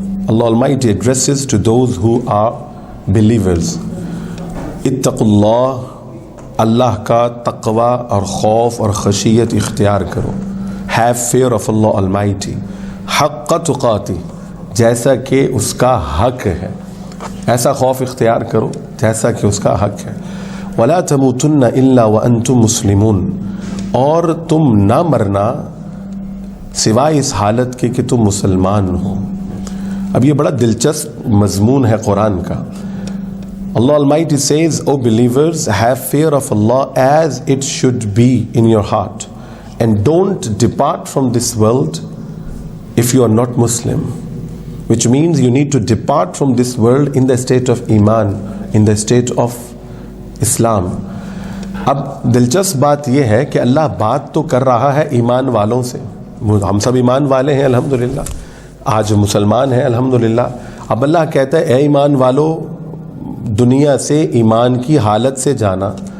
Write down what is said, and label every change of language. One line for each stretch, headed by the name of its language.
English: Allah Almighty addresses to those who are believers.
Arabic: اتقوا اللہ،
Urdu: اللہ کا تقوی اور خوف اور خشیت اختیار کرو.
English: Have fear of Allah Almighty
Arabic: حق تقاتی،
Urdu: جیسا کہ اس کا حق ہے. ایسا خوف اختیار کرو جیسا کہ اس کا حق ہے.
Arabic: ولا تموتن الا وانتم مسلمون،
Urdu: اور تم نہ مرنا سوائے اس حالت کے کہ تم مسلمان ہو. اب یہ بڑا دلچسپ مضمون ہے قرآن کا.
English: Allah Almighty says, O believers, have fear of Allah as it should be in your heart, and don't depart from this world if you are not Muslim, which means you need to depart from this world in the state of Iman, in the state of Islam.
Urdu: اب دلچسپ بات یہ ہے کہ اللہ بات تو کر رہا ہے ایمان والوں سے. ہم سب ایمان والے ہیں الحمدللہ، آج مسلمان ہیں الحمدللہ. اب اللہ کہتا ہے اے ایمان والو، دنیا سے ایمان کی حالت سے جانا.